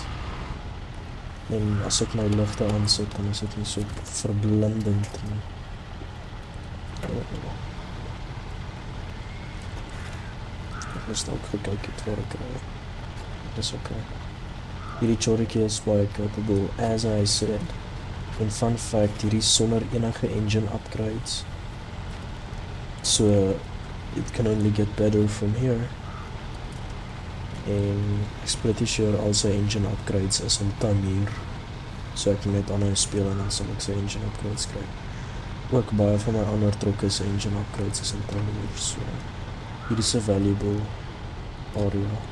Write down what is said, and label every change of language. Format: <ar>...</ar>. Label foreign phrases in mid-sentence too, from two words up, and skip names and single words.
<af>En as ek my ligte aansit, dan is dit nie so verblindend nie. Ek moes dalk gekyk het waar ek ry. Dis okay. Hierdie Tchoriki is baie capable,</af> <en>as I said. En fun fact,</en> <af>hierdie sonder enige</af> <en>engine upgrades. So, it can only get better from here.</en> <af>En ek's</af> <en>pretty sure</en> <af>al sy</af> <en>engine upgrades</en> <af>is in Tamir. So ek kan net aanhou speel en dan sal ek sy</af> <en>engine upgrades</en> <af>kry. Ook baie van my ander trokke se</af> <en>engine upgrades</en> <af>is in Tamir. So, hier is 'n valuable area.</af>